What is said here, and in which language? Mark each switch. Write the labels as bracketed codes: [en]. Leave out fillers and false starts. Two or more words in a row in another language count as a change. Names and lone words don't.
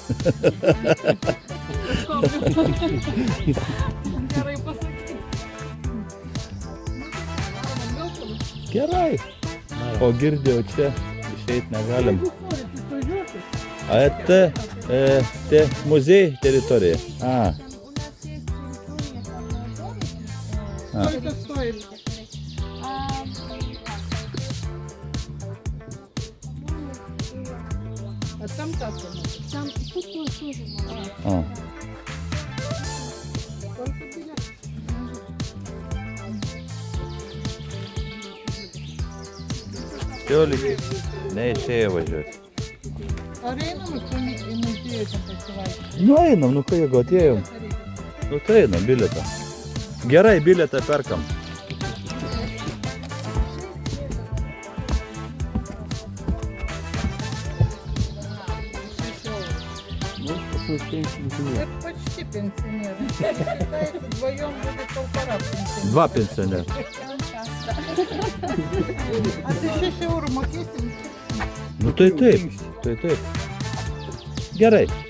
[lt] Gerai pasakyti. Gerai. O girdėjau, čia išeit negalim. A, tai muziejai teritorija. A. [ru] Сколько стоит? А там касса. Там тут тоже можно. [lt] A. [ru] Сколько билет? [lt] Tioliki, neišėjo važiuoti. Ar einam į muziejų ten pasivaikščioti? Nu einam, nu ką jeigu atėjom. Nu tai einam, bilietą. Gerai, bilietą perkam. [ru] Ну, какой пенсионный. Это почти пенсионеры. Считается, вдвоем будет 1,5 пенсионера. 2 пенсионера. А ты [lt] 6 eurų mokėsim? Nu tai taip, tai taip. Gerai.